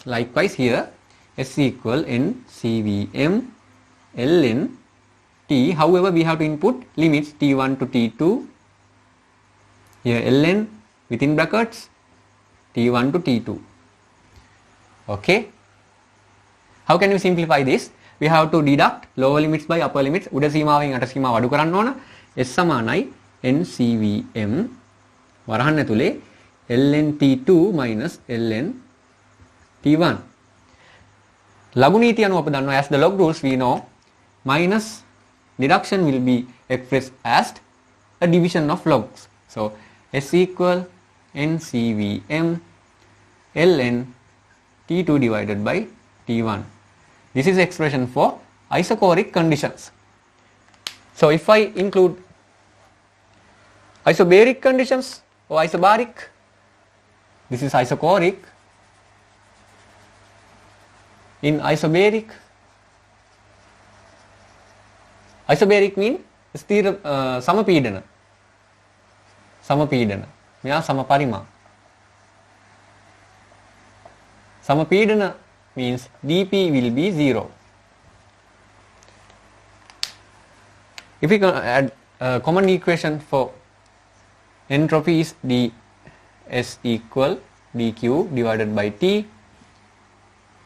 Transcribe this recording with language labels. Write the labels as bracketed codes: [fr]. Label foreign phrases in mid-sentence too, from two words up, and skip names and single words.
[en] Likewise here s equal n CVM ln t. However, we have to input limits t1 to t2. Here ln within brackets t1 to t2. Okay. How can we simplify this? We have to deduct lower limits by upper limits. [si] උඩ සීමාවෙන් යට සීමාව අඩු කරන්න ඕන. s සමානයි ncvm වරහන් ඇතුලේ [en] ln t2 minus ln t1. [si] ලඝු නීතිය අනුව අප දන්නවා, [en] as the log rules we know, minus deduction will be expressed as a division of logs. So s equal ncvm ln t2 divided by t1. This is expression for isochoric conditions. So if I include isobaric conditions or isobaric, this is isochoric. In isobaric mean [si] ස්ථීර සමපීඩන. මෙයා සමපරිමා. [en] Samapidana means dP will be 0. If we add a common equation for entropy is ds equal dq divided by T.